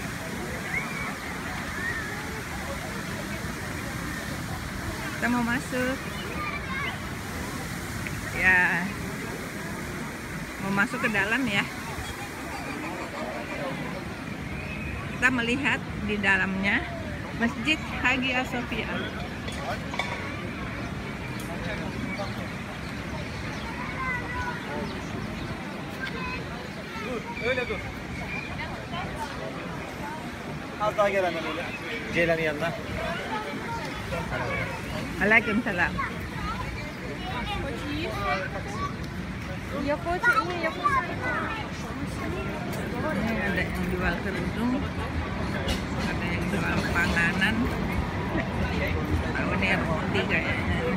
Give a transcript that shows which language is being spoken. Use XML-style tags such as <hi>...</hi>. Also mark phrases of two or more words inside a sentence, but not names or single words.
<id>Kita mau masuk. Ya. Mau masuk ke dalam ya. Kita melihat di dalamnya Masjid Hagia Sophia.</id> <tr>Öyle dur. Az daha gel hemen öyle. Ceylan'ın yanına.</tr> <id>Waalaikumsalam. Ya kocoknya, ya Ini ada yang jual kerudung, ada yang jual panganan. Oh, ini roti kayaknya.</id>